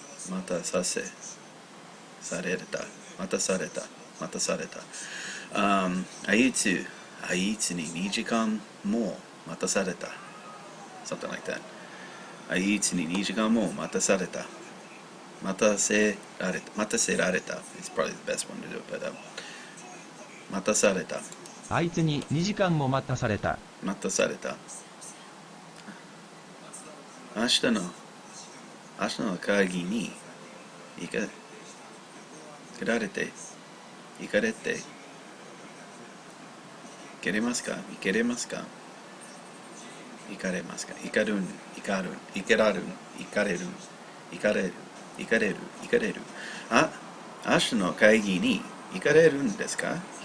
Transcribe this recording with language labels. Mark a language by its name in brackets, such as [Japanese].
[Japanese] またさせされたまたされたまたされた。あいつに2時間も待たされた。 [English] Something like that. [Japanese] あいつに2時間も待たされた。待たせられた。待たせられた。 [English] It's probably the best one to do, but [Japanese] 待たされた。あいつに2時間も待たされた。待たされた。明日の会議に行かれて行かれますか行けれますか行かれますか行かれるあ、明日の会議に行かれるんですか